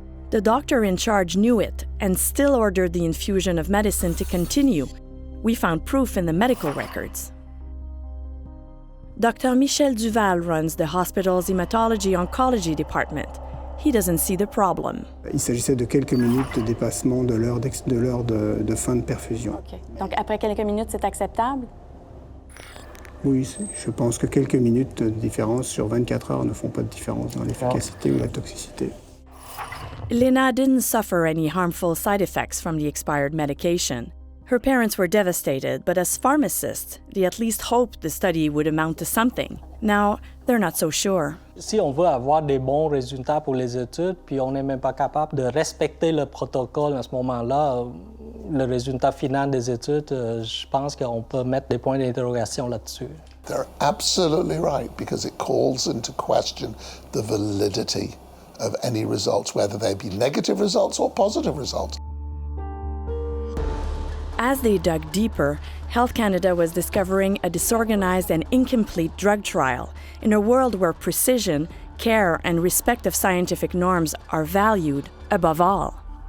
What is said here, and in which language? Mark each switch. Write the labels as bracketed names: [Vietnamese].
[English] The doctor in charge knew it and still ordered the infusion of medicine to continue. We found proof in the medical records. Dr. Michel Duval runs the hospital's hematology-oncology department. He doesn't see the problem. [French] Il s'agissait de quelques minutes de dépassement de l'heure de fin de perfusion. [English] Okay. [French] Donc après quelques minutes, c'est acceptable? Oui, je pense que quelques minutes de différence sur 24 heures ne font pas de différence dans l'efficacité ou la toxicité. [English] Lena didn't suffer any harmful side effects from the expired medication. Her parents were devastated, but as pharmacists, they at least hoped the study would amount to something. Now, they're not so sure. [French] Si on veut avoir des bons résultats pour les études, puis on n'est même pas capable de respecter le protocole à ce moment-là, le résultat final des études, je pense qu'on peut mettre des points d'interrogation là-dessus. [English] They're absolutely right, because it calls into question the validity of any results, whether they be negative results or positive results. As they dug deeper, Health Canada was discovering a disorganized and incomplete drug trial in a world where precision, care, and respect of scientific norms are valued above all.